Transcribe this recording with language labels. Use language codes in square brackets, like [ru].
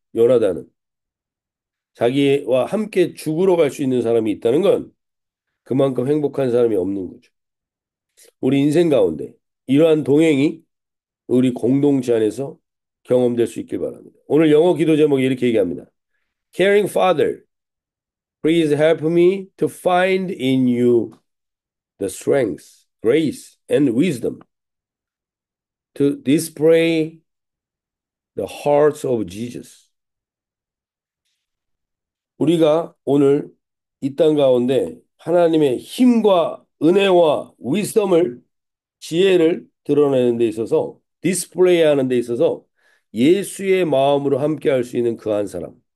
[ko] 요나단은 자기와 함께 죽으러 갈 수 있는 사람이 있다는 건 그만큼 행복한 사람이 없는 거죠. 우리 인생 가운데 이러한 동행이 우리 공동체 안에서 경험될 수 있길 바랍니다. 오늘 영어 기도 제목이 이렇게 얘기합니다. [en] Caring Father, please help me to find in you the strength, grace, and wisdom to display the hearts of Jesus. [ko] 우리가 오늘 이 땅 가운데 하나님의 힘과 은혜와 위스덤을 지혜를 드러내는 데 있어서 디스플레이 하는 데 있어서 예수의 마음으로 함께 할 수 있는 그 한 사람.